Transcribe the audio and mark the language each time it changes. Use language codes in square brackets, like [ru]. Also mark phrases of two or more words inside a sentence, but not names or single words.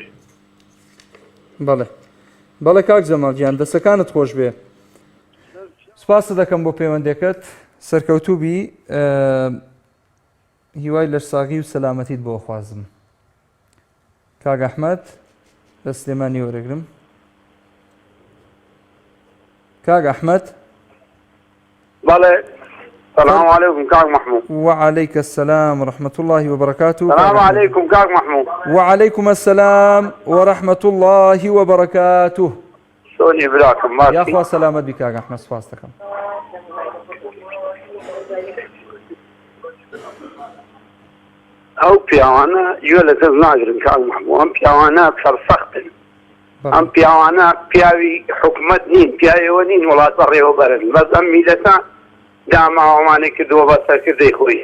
[ckb] بەڵێ بەڵێ کاک جەماڵ گیان دەستەکانت خۆش بێ سپاس دەکەم بۆ پەیوەندەکەت سەرکەوتووبی هیوای لەشساغی و سەلامەتیت بۆ خوازم کاک ئەحمەد لە سلێمانی وەرەگرم کاک ئەحمەد [ar] بەڵێ السلام عليكم كاك محمود وعليك السلام ورحمة الله وبركاته السلام عليكم كاك محمود وعليكم السلام ورحمة الله وبركاته شلوني براكم ماشي يا أخوة سلامت بك كاك أحمد سپاسەکەم [ckb] ئەو پیاوانە گوێ لە کەس ناگرن کاک محمود ئەم پیاوانە سەرسەختن ئەم پیاوانە پیاوی حکومەت نین پیاوەوە نین وڵات بەڕێوەبەرن بەس ئەم میلەتە داماوەمانێک کردووە بە سەرکردەی خۆی